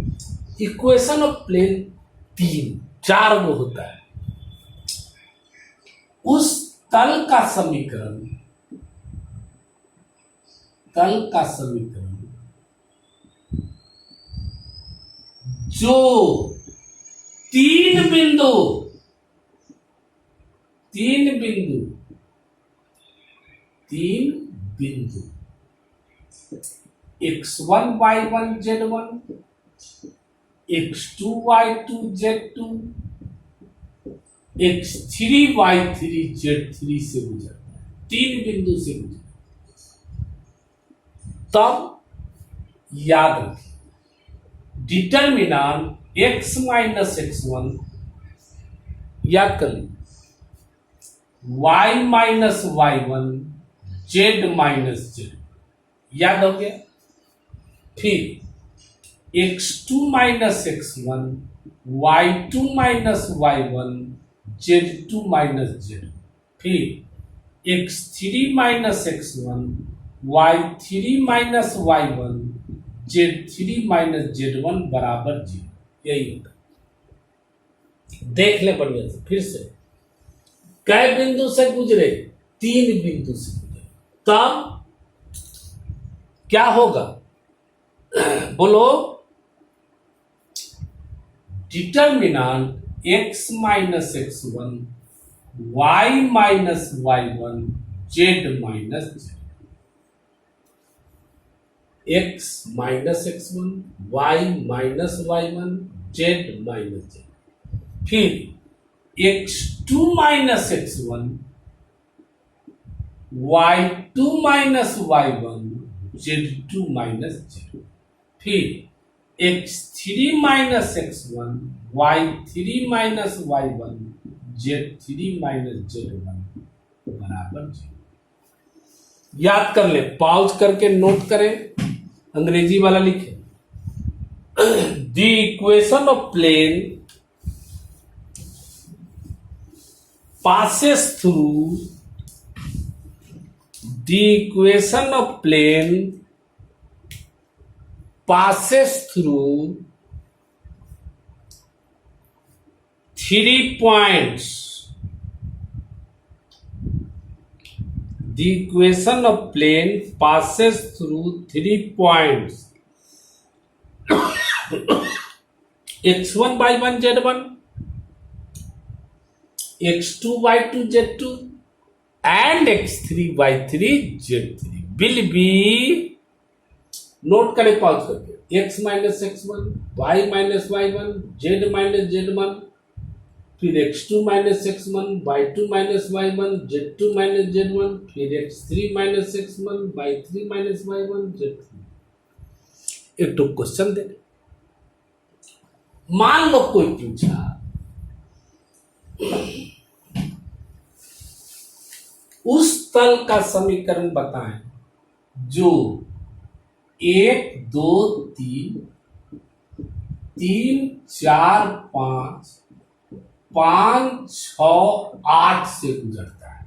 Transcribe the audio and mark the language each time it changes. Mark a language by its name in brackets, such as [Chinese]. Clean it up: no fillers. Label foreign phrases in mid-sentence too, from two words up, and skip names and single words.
[English] equation of plane [Hindi] 3, 4 वो होता है। उस तल का समीकरण, तल का समीकरण जो 3 बिंदु x1 y1 z1 x2 y2 z2 x3 y3 z3 से गुजरता है, 3 बिंदु से गुजरता है। तब याद रखिए डिटर्मिनांट x - x1 याद कर लीजिए, y - y1 z - z याद हो गया। फिर x2 - x1 y2 - y1 z2 - z, फिर x3 - x1 y3 - y1 z3 - z1 बराबर 0। यही होता है। देख ले बढ़िया से फिर से, कै बिंदु से गुजरे, 3 बिंदु से गुजरे, तब क्या होगा बोलो, डिटर्मिनांट x - x1 y - y1 z - z, x - x1 y - y1 z - z, फिर x2 - x1 y2 - y1 z2 - z, फिर x3 - x1 y3 - y1 z3 - z1 बराबर 0। याद कर ले, पॉज करके नोट करें, अंग्रेजी वाला लिखे। [English] the equation of plane passes through, the equation of plane passes through 3 points. The equation of plane passes through 3 points. x1 y1 z1 x2 y2 z2 and x3 y3 z3 will be, [Hindi] नोट करें पॉज करके, x - x1 y - y1 z - z1, फिर x2 - x1 y2 - y1 z2 - z1, फिर x3 - x1 y3 - y1 z3। एक तो क्वेश्चन दे, मान लो कोई पूछा उस तल का समीकरण बताएं जो 1 2 3 3 4 5 5, 6, 8 से गुजरता है।